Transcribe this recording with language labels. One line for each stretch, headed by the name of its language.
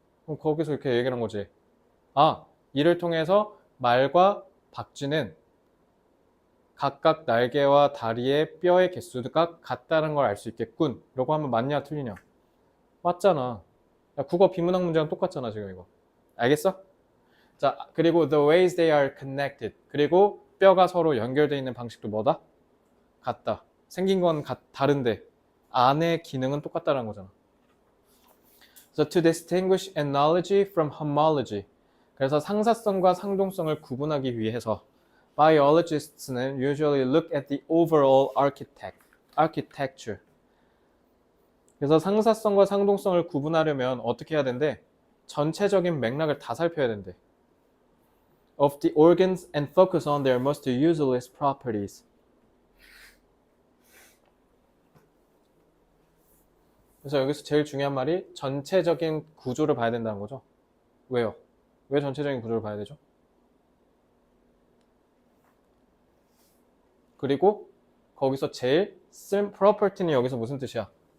Korean: 그럼 거기서 이렇게 얘기하는 거지. 아, 이를 통해서 말과 박쥐는 각각 날개와 다리의 뼈의 개수가 같다는 걸 알 수 있겠군. 라고 하면 맞냐 틀리냐? 맞잖아. 야, 국어 비문학 문제랑 똑같잖아 지금 이거. 알겠어?
English: 자, 그리고 the ways they are connected.
Korean: 그리고 뼈가 서로 연결되어 있는 방식도 뭐다? 같다. 생긴 건 다른데 안의 기능은 똑같다는 거잖아.
English: So to distinguish analogy from homology.
Korean: 그래서 상사성과 상동성을 구분하기 위해서
English: biologists는 usually look at the overall architecture.
Korean: 그래서 상사성과 상동성을 구분하려면 어떻게 해야 된대? 전체적인 맥락을 다 살펴야 된대.
English: Of the organs and focus on their most useless properties.
Korean: 그래서 여기서 제일 중요한 말이 전체적인 구조를 봐야 된다는 거죠. 왜요? 왜 전체적인 구조를 봐야 되죠? 그리고 거기서 제일 property는 여기서 무슨 뜻이야?